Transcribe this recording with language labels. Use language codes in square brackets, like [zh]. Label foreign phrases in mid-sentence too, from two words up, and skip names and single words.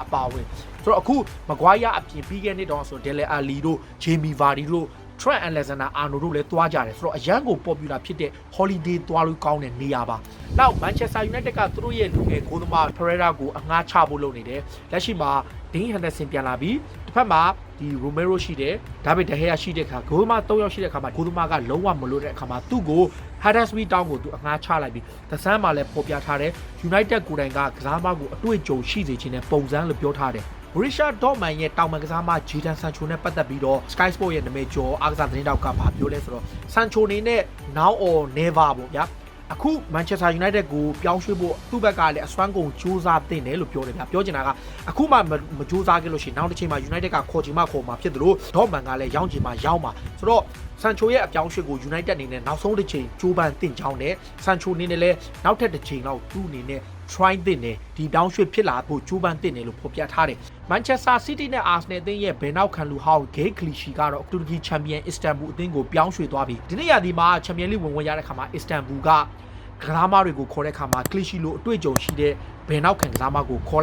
[my] ပါဝင်ဆိုတော့အခုမကွာရအပြင်ပြီးခဲ့တဲ့တော့ဆိုဒယ်လီအာလီတို့ဂျေမီဗာဒီတို့ Trent Alexander Arnold တို့လည်းသွားကြတယ်ဆိုတော့အရန်ကို popular ဖြစ်တဲ့ holiday သွားလို့ကောင်းတဲ့နေရာပါနောက် Manchester United ကသူတို့ရဲ့လူငယ်ဂိုးသမား Pereira ကိုအငှားချဖို့လုပ်နေတယ်လက်ရှိမှာ Dean Henderson ပြန်လာပြီးတစ်ဖက်မှာဒီ Romero ရှိတယ် David De Gea ရှိတဲ့ခါဂိုးသမား3ယောက်ရှိတဲ့ခါမှာဂိုးသမားကလုံးဝမလို့တဲ့အခါမှာ သူ့ကို Huddersfield Town ကိုသူအငှားချလိုက်ပြီးသစမ်းမှာလည်းပေါ်ပြထားတယ် United ကိုယ်တိုင်ကကစားမကိုအတွေ့အကြုံရှိစေခြင်းနဲ့ပုံစံလို့ပြောထားတယ်Borussia Dortmund ရဲ့တောင်ပန်ကစားမဂျီဒန်ဆန်ချိုနဲ့ပတ်သက်ပြီးတော့ Sky Sport ရဲ့နာမည်ကျော်အားကစားသတင်းတောက်က ဘာပြောလဲဆိုတော့ဆန်ချိုအနေနဲ့ [en] now or never [my] ပေါ့ဗျာအခု Manchester United ကိုပြောင်းရွှေ့ဖို့သူ့ဘက်ကလည်းအစွမ်းကုန်စူးစမ်းတင်တယ်လို့ပြောတယ်ဗျာပြောချင်တာကအခုမှမစူးစမ်းခဲ့လို့ ရှိရင်နောက်တစ်ချိန်မှာ United ကခေါ်ချင်မှခေါ်မှာဖြစ်တယ်လို့ Dortmund ကလည်းရောင်းချင်မှရောင်းမှာဆိုတော့ဆန်ချိုရဲ့အပြောင်းရွှေ့ကို United အနေနဲ့နောက်ဆုံးတစ်ချိန်ကြိုးပမ်းတင်ကြောင်းနဲ့ဆန်ချိုအနေနဲ့လည်းနောက်ထပ်တစ်ချိန်တော့သူ့အနေနဲ့ try တင်တယ်ဒီပြောင်းရွှေ့ဖြစ်လာဖို့ကြိုးပမ်းတင်တယ်လို့ဖော်ပြထားတယ် Manchester City နဲ့ Arsenal အသင်းရဲ့ဘယ်နောက်ခံလူဟောင်း Gay Clichy ကတော့တူရကီချန်ပီယံ Istanbul အသင်းကိုပြောင်းရွှေ့သွားပြီးဒီနေ့ရာသီမှာချန်ပီယံလိဝင်ဝင်ရတဲ့ခါမှာ Istanbul ကကစားမတွေကိုခေါ်တဲ့ခါမှာ Clichy လိုအတွေ့အကြုံရှိတဲ့ဘယ်နောက်ခံကစားမကိုခေါ်